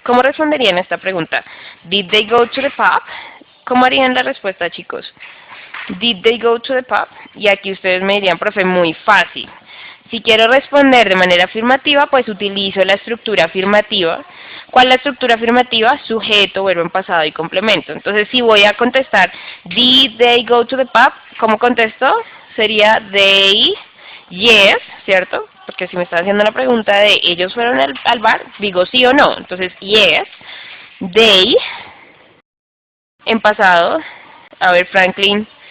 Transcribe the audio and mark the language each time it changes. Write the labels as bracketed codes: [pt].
[es] ¿Cómo responderían a esta pregunta? [en] Did they go to the pub? [es] ¿Cómo harían la respuesta, chicos? [en] Did they go to the pub? [es] Y aquí ustedes me dirían, profe, muy fácil. Si quiero responder de manera afirmativa, pues utilizo la estructura afirmativa. ¿Cuál es la estructura afirmativa? Sujeto, verbo en pasado y complemento. Entonces, si voy a contestar, [en] did they go to the pub? [es] ¿Cómo contesto? Sería they, yes, ¿cierto? Porque si me están haciendo la pregunta de ellos fueron al bar, digo sí o no. Entonces, yes, they, en pasado. A ver, Franklin.